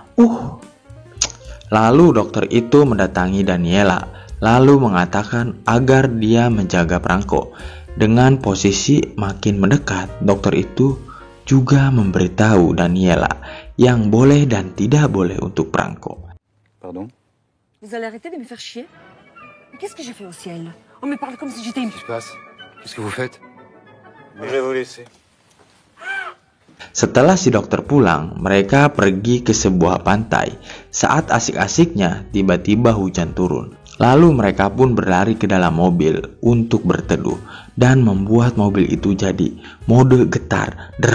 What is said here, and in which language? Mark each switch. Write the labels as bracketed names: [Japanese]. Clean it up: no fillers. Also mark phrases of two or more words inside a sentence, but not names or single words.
[Indonesian] Lalu dokter itu mendatangi Daniela, lalu mengatakan agar dia menjaga Franco. Dengan posisi makin mendekat, dokter itu juga memberitahu Daniela yang boleh dan tidak boleh untuk Franco. [French] Pardon? Vous allez arrêter de me faire chier? Mais qu'est-ce que j'ai fait au ciel? On me parle comme si j'étais une... Qu'est-ce qui se passe? Qu'est-ce que vous faites? Je vais vous laisser. [Indonesian] Setelah si dokter pulang, mereka pergi ke sebuah pantai. Saat asik-asiknya, tiba-tiba hujan turun. Lalu mereka pun berlari ke dalam mobil untuk berteduh dan membuat mobil itu jadi mode getar.